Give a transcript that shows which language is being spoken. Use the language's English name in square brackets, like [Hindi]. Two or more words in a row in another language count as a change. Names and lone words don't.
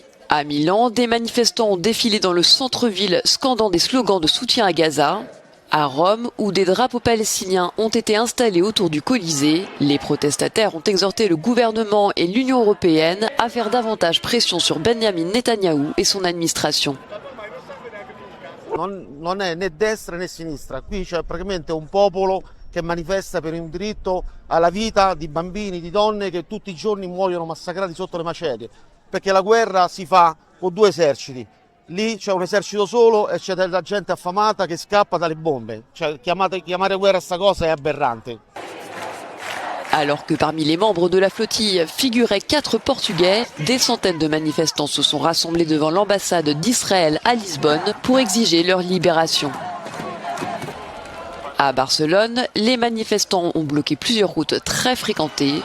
[French] À Milan, des manifestants ont défilé dans le centre-ville scandant des slogans de soutien à Gaza. À Rome, où des drapeaux palestiniens ont été installés autour du Colisée, les protestataires ont exhorté le gouvernement et l'Union européenne à faire davantage pression sur Benjamin Netanyahou et son administration. [Italian] Non è né destra né sinistra, qui c'è praticamente un popolo che manifesta per un diritto alla vita di bambini, di donne che tutti i giorni muoiono massacrati sotto le macerie, perché la guerra si fa con 2 eserciti, lì c'è un esercito solo e c'è della gente affamata che scappa dalle bombe, cioè, chiamare guerra a sta cosa è aberrante. [French] Alors que parmi les membres de la flottille figuraient 4 Portugais, des centaines de manifestants se sont rassemblés devant l'ambassade d'Israël à Lisbonne pour exiger leur libération. À Barcelone, les manifestants ont bloqué plusieurs routes très fréquentées.